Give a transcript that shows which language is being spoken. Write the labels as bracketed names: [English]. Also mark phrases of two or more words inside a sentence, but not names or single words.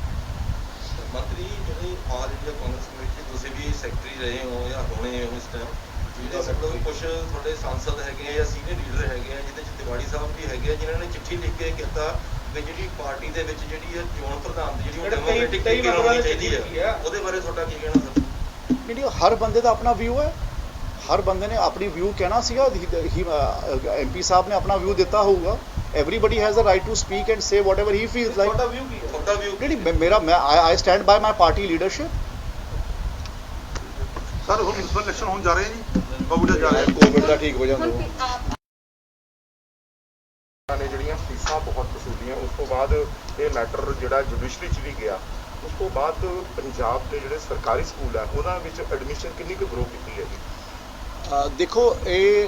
[Punjabi] ਮੰਤਰੀ ਜਿਹੜੀ ਆਲ ਇੰਡੀਆ ਕਾਂਗਰਸ ਕਮੇਟੀ ਤੁਸੀਂ ਵੀ ਸੈਕਟਰੀ ਰਹੇ ਹੋ ਜਾਂ ਹੋਣੇ ਹੋ ਇਸ ਟਾਈਮ, ਜਿਹੜੇ ਸਾਡੇ ਕੁਝ ਤੁਹਾਡੇ ਸਾਂਸਦ ਹੈਗੇ ਆ ਜਾਂ [English] senior leader [Punjabi] ਹੈਗੇ ਆ, ਜਿਹਦੇ 'ਚ ਤਿਵਾੜੀ ਸਾਹਿਬ ਵੀ ਹੈਗੇ ਆ, ਜਿਨ੍ਹਾਂ ਨੇ ਚਿੱਠੀ ਲਿਖ ਕੇ ਕੀਤਾ ਵੀ ਜਿਹੜੀ ਪਾਰਟੀ ਦੇ ਵਿੱਚ ਜਿਹੜੀ ਹੈ ਚੋਣ ਪ੍ਰਧਾਨ ਦੀ ਜਿਹੜੀ ਡੈਮੋਕ੍ਰੈਟਿਕ ਤਰੀਕੇ ਨਾਲ ਹੋਣੀ ਚਾਹੀਦੀ ਹੈ, ਉਹਦੇ ਬਾਰੇ ਤੁਹਾਡਾ ਕੀ ਕਹਿਣਾ ਸਰ? ਨਹੀਂ, ਹਰ ਬੰਦੇ ਦਾ ਆਪਣਾ ਵਿਊ ਹੈ। ਹਰ ਬੰਦੇ ਨੇ ਆਪਣੀ ਵਿਊ ਕਹਿਣਾ ਸੀਗਾ। MP ਸਾਹਿਬ ਨੇ ਆਪਣਾ ਵਿਊ ਦਿੱਤਾ ਹੋਊਗਾ। [English] Everybody has the right to speak and say whatever he feels like। [Punjabi] ਤੁਹਾਡਾ ਵਿਊ ਕੀ ਹੈ? ਤੁਹਾਡਾ ਵਿਊ [English] ਮੇਰਾ I stand by my party leadership। [Punjabi] ਸਰ ਹੁਣ [English] municipal election [Punjabi] ਹੋਣ ਜਾ ਰਹੇ ਜੀ, ਬਬੂਲੇ ਜਾ ਰਹੇ। ਕੋਵਿਡ ਦਾ ਠੀਕ ਹੋ ਜਾਂਦਾ ਨੇ ਜਿਹੜੀਆਂ ਫੀਸਾਂ ਬਹੁਤ ਵਸੂਲੀਆਂ, ਉਸ ਤੋਂ ਬਾਅਦ ਇਹ ਮੈਟਰ ਜਿਹੜਾ ਜੁਡੀਸ਼ਰੀ 'ਚ ਵੀ ਗਿਆ। ਉਸ ਤੋਂ ਬਾਅਦ ਪੰਜਾਬ ਦੇ ਜਿਹੜੇ ਸਰਕਾਰੀ ਸਕੂਲ ਆ ਉਹਨਾਂ ਵਿੱਚ ਐਡਮਿਸ਼ਨ ਕਿੰਨੀ ਕੁ ਗਰੋ ਕੀਤੀ ਹੈ ਜੀ?